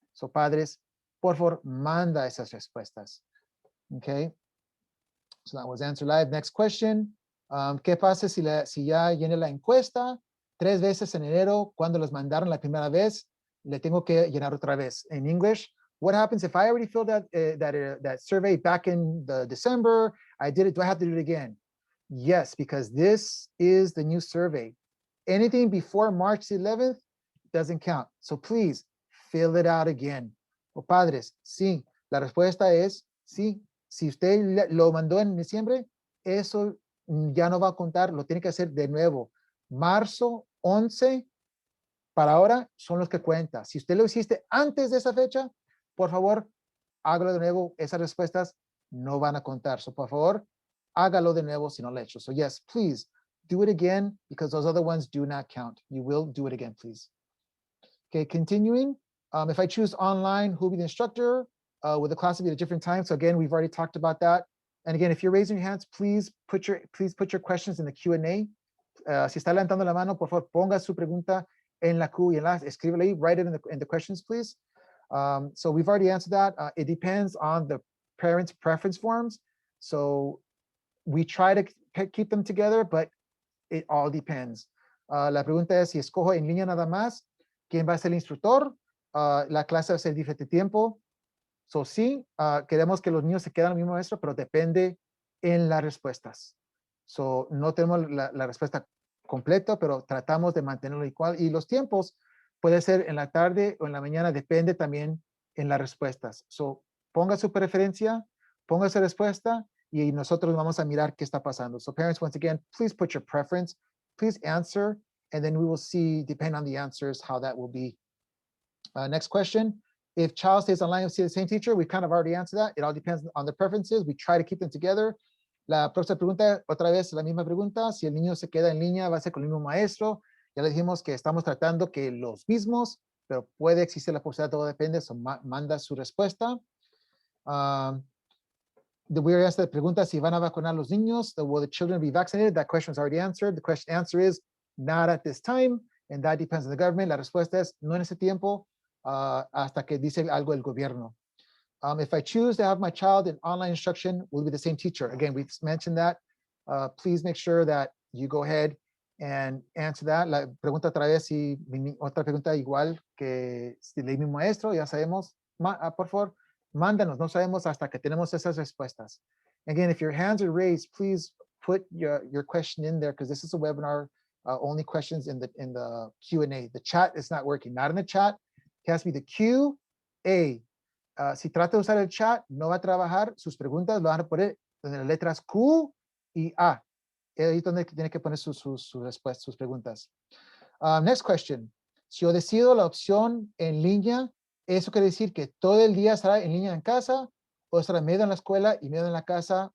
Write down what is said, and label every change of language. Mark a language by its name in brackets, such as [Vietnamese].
[English] So, [Spanish] padres, por favor, manda esas respuestas. [English] Okay. So that was answer live. Next question. [Spanish] ¿Qué pasa si ya llené la encuesta 3 veces en enero? Cuando los mandaron la primera vez, le tengo que llenar otra vez. [English] In English, what happens if I already filled out that survey back in December? I did it. Do I have to do it again? Yes, because this is the new survey. Anything before March 11th doesn't count. So please fill it out again. [Spanish] O padres, sí, la respuesta es sí. Si usted lo mandó en diciembre, eso ya no va a contar, lo tiene que hacer de nuevo. Marzo 11 para ahora son los que cuentan. Si usted lo hiciste antes de esa fecha, por favor, hágalo de nuevo. Esas respuestas no van a contar. [English] So, [Spanish] por favor, hágalo de nuevo si no lo ha hecho. [English] So, yes, please do it again because those other ones do not count. You will do it again, please. Okay, continuing. If I choose online, who will be the instructor? Will the class be at a different time? So again, we've already talked about that. And again, if you're raising your hands, please put your questions in the Q&A. [Spanish] Si está levantando la mano, por favor, ponga su pregunta en la Q y en la, escríbela ahí, [English] write it in the questions, please. So we've already answered that. It depends on the parents' preference forms. So we try to keep them together, but it all depends. [Spanish] La pregunta es si escojo en línea nada más, ¿quién va a ser el instructor? La clase va a ser diferente tiempo. So sí, queremos que los niños se queden al mismo maestro, pero depende en las respuestas. So no tenemos la respuesta completa, pero tratamos de mantenerlo igual. Y los tiempos puede ser en la tarde o en la mañana, depende también en las respuestas. So ponga su preferencia, ponga su respuesta y nosotros vamos a mirar qué está pasando. [English] So parents, once again, please put your preference, please answer, and then we will see, depending on the answers, how that will be. Next question. If child stays online and see the same teacher, we kind of already answered that. It all depends on the preferences. We try to keep them together, [Spanish] La próxima pregunta, otra vez la misma pregunta, si el niño se queda en línea, va a ser con el mismo maestro. Ya le dijimos que estamos tratando que los mismos, pero puede existir la posibilidad, todo depende, manda su respuesta. [English] The weird answer the [Spanish] pregunta si van a vacunar los niños, [English] will the children be vaccinated? That question is already answered. The answer is not at this time, and that depends on the government. [Spanish] La respuesta es no en ese tiempo, hasta que dice algo el gobierno. [English] If I choose to have my child in online instruction, will it be the same teacher? Again, we've mentioned that. Please make sure that you go ahead and answer that. [Spanish] La pregunta otra vez, si otra pregunta igual que si el mismo maestro, ya sabemos. Por favor, mándanos, no sabemos hasta que tenemos esas respuestas. [English] Again, if your hands are raised, please put your question in there because this is a webinar, only questions in the Q&A. The chat is not working, not in the chat. It has to be the Q&A. [Spanish] Si trata de usar el chat, no va a trabajar. Sus preguntas lo van a poner en las letras Q y A. Ahí es donde tiene que poner sus respuestas, sus preguntas. [English] Next question. [Spanish] Si yo decido la opción en línea, ¿eso quiere decir que todo el día estará en línea en casa o estará medio en la escuela y medio en la casa?